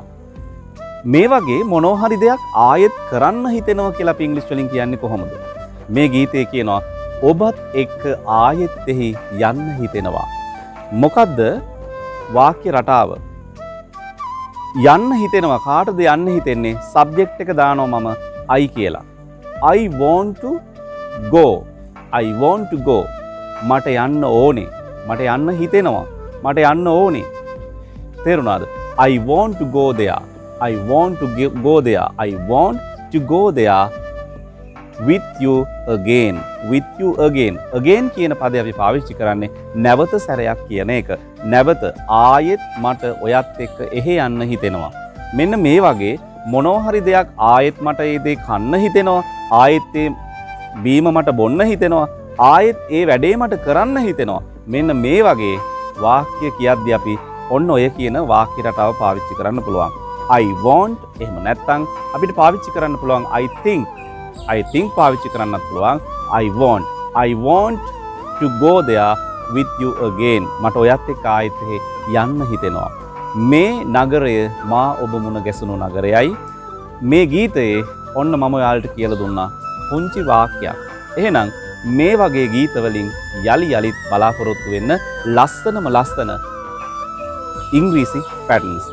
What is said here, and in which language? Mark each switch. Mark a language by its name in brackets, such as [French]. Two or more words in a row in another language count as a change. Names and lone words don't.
[Sinhala] මේ වගේ මොනවා හරි දෙයක් ආයෙත් කරන්න හිතෙනවා කියලා අපි ඉංග්‍රීසි වලින් කියන්නේ කොහොමද? මේ ගීතේ කියනවා ඔබත් එක්ක ආයෙත් එහි යන්න හිතෙනවා. මොකද්ද වාක්‍ය රටාව? යන්න හිතෙනවා. කාටද යන්න හිතෙන්නේ? සබ්ජෙක්ට් එක දානවා මම I කියලා. [English] I want to go. I want to go. [Sinhala] මට යන්න ඕනේ. මට යන්න හිතෙනවා. මට යන්න ඕනේ. තේරුණාද? [English] I want to go there. I want to go there. I want to go there with you again. With you again. Again [Sinhala] කියන පදේ අපි පාවිච්චි කරන්නේ නැවත සැරයක් කියන එක. නැවත ආයෙත් මට ඔයත් එක්ක එහෙ යන්න හිතෙනවා. මෙන්න මේ වගේ මොනවා හරි දෙයක් ආයෙත් මට ඒ දේ කන්න හිතෙනවා. ආයෙත් ඒ බීම මට බොන්න හිතෙනවා. ආයෙත් ඒ වැඩේ මට කරන්න හිතෙනවා. මෙන්න මේ වගේ වාක්‍ය කියද්දී අපි ඔන්න ඔය කියන වාක්‍ය රටාව පාවිච්චි කරන්න පුළුවන්. [English] I want [Sinhala] එහෙම නැත්නම් අපිට පාවිච්චි කරන්න පුළුවන් [English] I think [Sinhala] පාවිච්චි කරන්නත් පුළුවන් [English] I want to go there with you again. [Sinhala] මට ඔයත් එක්ක ආයෙත් යන්න හිතෙනවා. මේ නගරය මා ඔබ මුණ ගැසුණු නගරයයි. මේ ගීතයේ ඔන්න මම ඔයාලට කියලා දුන්නා පුංචි වාක්‍යයක්. එහෙනම් මේ වගේ ගීත වලින් යලිත් බලාපොරොත්තු වෙන්න ලස්සන ඉංග්‍රීසි පැටර්න්ස්.